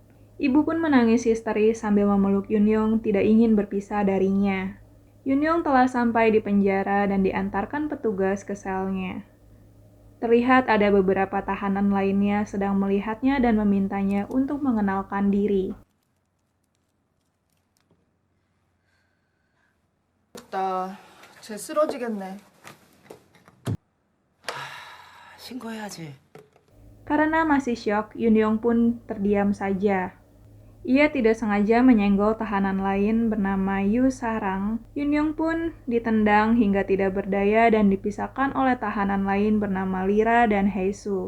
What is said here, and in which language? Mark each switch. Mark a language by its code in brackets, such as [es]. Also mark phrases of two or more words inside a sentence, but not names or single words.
[id] Ibu pun menangis histeris sambil memeluk Yunyong tidak ingin berpisah darinya. Yunyong telah sampai di penjara dan diantarkan petugas ke selnya. Terlihat ada beberapa tahanan lainnya sedang melihatnya dan memintanya untuk mengenalkan diri. [ko] 쟤 쓰러지겠네. 신고해야지. [id] Karena masih syok, Yunyong pun terdiam saja. Ia tidak sengaja menyenggol tahanan lain bernama Yu Sarang. Yunyong pun ditendang hingga tidak berdaya dan dipisahkan oleh tahanan lain bernama Lira dan Heisu.